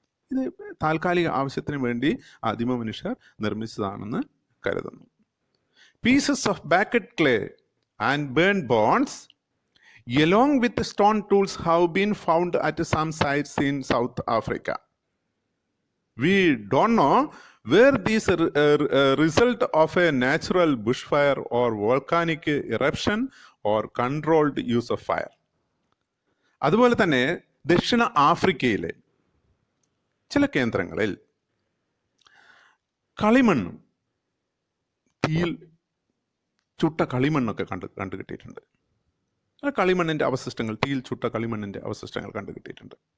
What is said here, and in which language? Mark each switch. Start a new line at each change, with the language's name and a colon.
Malayalam: ഇത് താൽക്കാലിക ആവശ്യത്തിന് വേണ്ടി ആദിമ മനുഷ്യർ നിർമ്മിച്ചതാണെന്ന് കരുതുന്നു.
English: Pieces of baked clay and burnt bones along with stone tools have been found at some sites in South Africa. We don't know where these result of a natural bushfire or volcanic eruption or controlled use of fire.
Malayalam: അതുപോലെ തന്നെ ദക്ഷിണ ആഫ്രിക്കയിലെ ചില കേന്ദ്രങ്ങളിൽ കളിമണ്ണും തീയിൽ ചുട്ട കളിമണ്ണൊക്കെ കണ്ടുകിട്ടിയിട്ടുണ്ട്. കളിമണ്ണിൻ്റെ അവശിഷ്ടങ്ങൾ, തീയിൽ ചുട്ട കളിമണ്ണിൻ്റെ അവശിഷ്ടങ്ങൾ കണ്ടുകിട്ടിയിട്ടുണ്ട്.